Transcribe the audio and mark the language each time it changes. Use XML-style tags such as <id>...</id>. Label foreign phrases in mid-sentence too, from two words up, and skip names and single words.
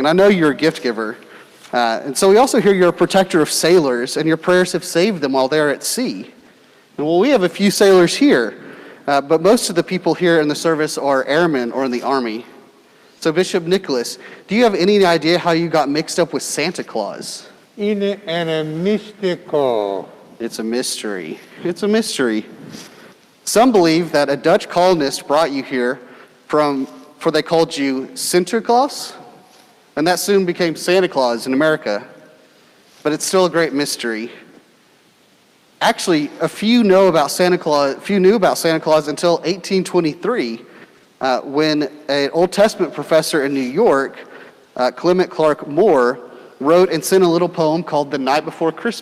<en>And I know you're a gift giver. And so we also hear you're a protector of sailors, and your prayers have saved them while they're at sea. And well, we have a few sailors here, but most of the people here in the service are airmen or in the army. So Bishop Nicholas, do you have any idea how you got mixed up with Santa Claus?</en> <el>Είναι ένα μυστικό.</el> <en>It's a mystery. It's a mystery. Some believe that a Dutch colonist brought you here for they called you Sinterklaas, and that soon became Santa Claus in America. But it's still a great mystery. Actually, few knew about Santa Claus until 1823, when an Old Testament professor in New York, Clement Clark Moore, wrote and sent a little poem called The Night Before Christmas.</en>